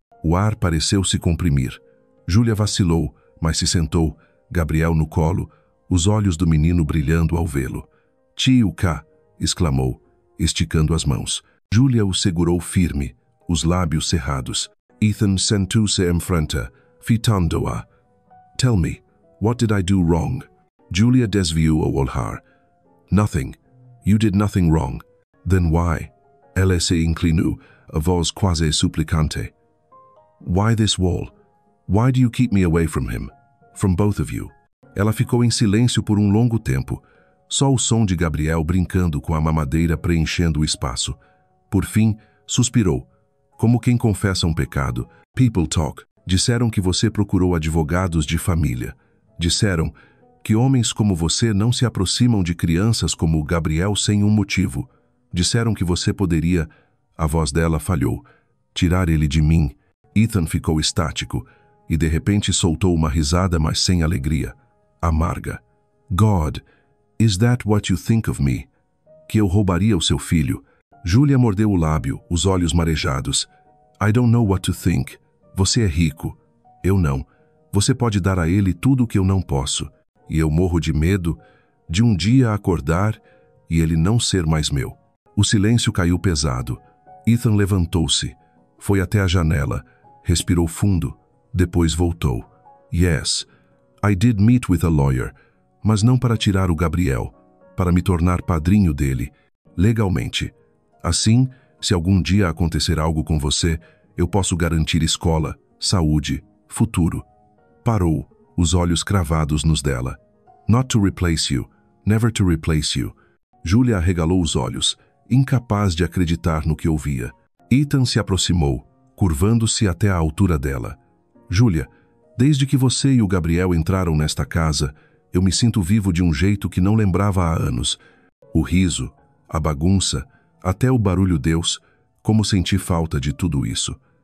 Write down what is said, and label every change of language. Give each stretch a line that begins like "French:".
Portuguese: O ar pareceu se comprimir. Júlia vacilou, mas se sentou, Gabriel no colo, os olhos do menino brilhando ao vê-lo. Tio K, exclamou, esticando as mãos. Júlia o segurou firme, os lábios cerrados. Ethan sentou-se em frente, fitando-a.
English: Tell me, what did I do wrong?
Portuguese: Julia desviou o olhar.
English: Nothing. You did nothing wrong. Then why?
Portuguese: Ela se inclinou, a voz quase suplicante.
English: Why this wall? Why do you keep me away from him? From both of you?
Portuguese: Ela ficou em silêncio por um longo tempo, só o som de Gabriel brincando com a mamadeira preenchendo o espaço. Por fim, suspirou, como quem confessa um pecado.
English: People talk.
Portuguese: Disseram que você procurou advogados de família. Disseram que homens como você não se aproximam de crianças como Gabriel sem um motivo. Disseram que você poderia... A voz dela falhou. Tirar ele de mim. Ethan ficou estático e de repente soltou uma risada, mas sem alegria. Amarga.
English: God, is that what you think of me?
Portuguese: Que eu roubaria o seu filho? Julia mordeu o lábio, os olhos marejados.
English: I don't know what to think.
Portuguese: Você é rico. Eu não. Você pode dar a ele tudo o que eu não posso. E eu morro de medo de um dia acordar e ele não ser mais meu. O silêncio caiu pesado. Ethan levantou-se, foi até a janela, respirou fundo, depois voltou.
English: Yes, I did meet with a lawyer,
Portuguese: mas não para tirar o Gabriel, para me tornar padrinho dele, legalmente. Assim, se algum dia acontecer algo com você, eu posso garantir escola, saúde, futuro. Parou, os olhos cravados nos dela.
English: Not to replace you, never to replace you.
Portuguese: Julia arregalou os olhos, incapaz de acreditar no que ouvia. Ethan se aproximou, curvando-se até a altura dela. Julia, desde que você e o Gabriel entraram nesta casa, eu me sinto vivo de um jeito que não lembrava há anos. O riso, a bagunça, até o barulho Deus, como senti falta de tudo isso.